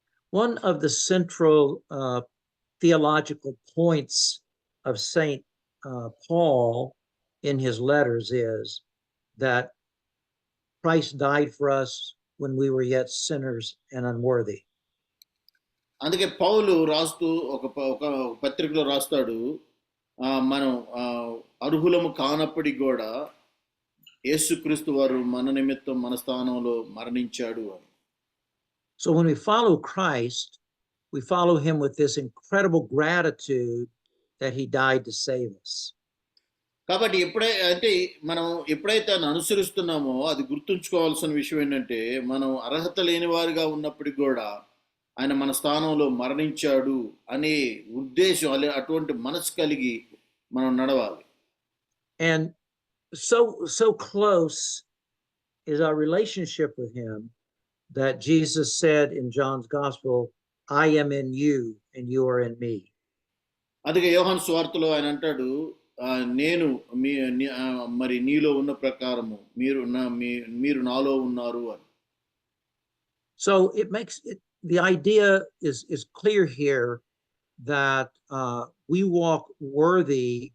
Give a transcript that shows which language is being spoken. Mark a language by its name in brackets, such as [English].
[English] One of the central theological points of Saint Paul in his letters is that Christ died for us when we were yet sinners and unworthy. [Telugu] అందుకే పౌలు రాస్తూ ఒక పత్రికలో రాస్తాడు, మనం అర్హులము కానప్పటికి కూడా యేసుక్రీస్తు వారు మన నిమిత్తం మన స్థానంలో మరణించాడు అని. [English] So when we follow Christ, we follow him with this incredible gratitude that he died to save us. [Telugu] కాబట్టి మనం ఎప్పుడైతే ఆయన అనుసరిస్తున్నామో అది గుర్తుంచుకోవాల్సిన విషయం ఏంటంటే, మనం అర్హత లేని వారిగా ఉన్నప్పటికి కూడా ఆయన మన స్థానంలో మరణించాడు అనే ఉద్దేశం, అటువంటి మనసు కలిగి మనం నడవాలి. [English] And so close is our relationship with him that Jesus said in John's Gospel, I am in you and you are in me. [Telugu] అందుకే యోహాను సువార్తలో ఆయన అంటాడు, నేను మరి నీలో ఉన్న ప్రకారము మీరు నాలో ఉన్నారు అని. [English] So it makes it, the idea is clear here that we walk worthy.